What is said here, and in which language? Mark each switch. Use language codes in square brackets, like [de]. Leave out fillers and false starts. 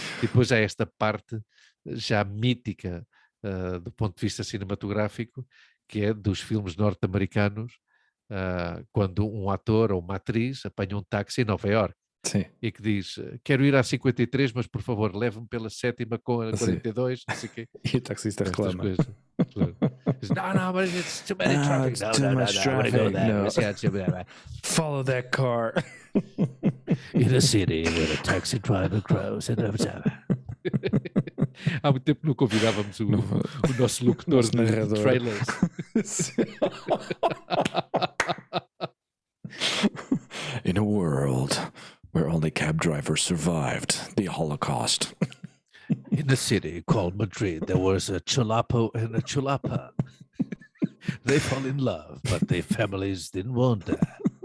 [pt] E depois há esta parte já mítica do ponto de vista cinematográfico, que é dos filmes norte-americanos, quando um ator ou uma atriz apanha um táxi em Nova Iorque. Sim. E que diz, quero ir à 53, mas por favor, leve-me pela 7ª com a 42, não sei o quê. E o taxista reclama. Claro. [en] Diz, no, but it's too many traffic. It's too much traffic. No. Follow that car. In a city where a taxi driver grows and [pt] Há muito tempo não convidávamos o nosso locutor de trailers. [en] In a world where only cab drivers survived the Holocaust. In a city called Madrid, there was a chulapo and a chulapa. They fall in love, but their families didn't want that.